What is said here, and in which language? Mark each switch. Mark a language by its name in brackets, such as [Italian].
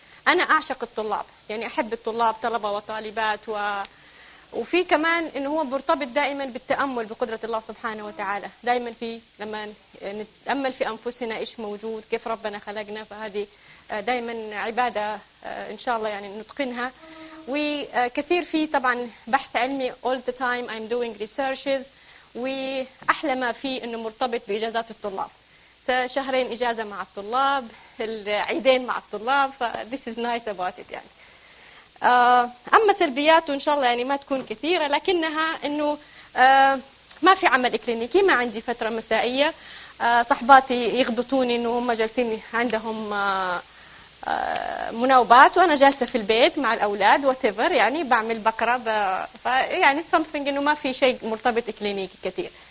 [Arabic] أنا أعشق الطلاب، يعني أحب الطلاب، طلبة وطالبات، وفي كمان أنه هو مرتبط دائما بالتأمل بقدرة الله سبحانه وتعالى. دائما في لما نتأمل في أنفسنا إيش موجود، كيف ربنا خلقنا، فهذه دائما عبادة إن شاء الله يعني نتقنها. وكثير في طبعا بحث علمي، [English] all the time I'm doing researches. [Arabic] وأحلى ما فيه أنه مرتبط بإجازات الطلاب، شهرين إجازة مع الطلاب، العيدين مع الطلاب، [English] this is nice about it. [Arabic] يعني أما سلبياته إن شاء الله يعني ما تكون كثيرة، لكنها إنه ما في عمل إكلينيكي، ما عندي فترة مسائية، صحباتي يغبطوني إنه هم جالسين عندهم مناوبات وأنا جالسة في البيت مع الأولاد whatever، يعني بعمل بقرة يعني something، إنه ما في شيء مرتبط إكلينيكي كثير.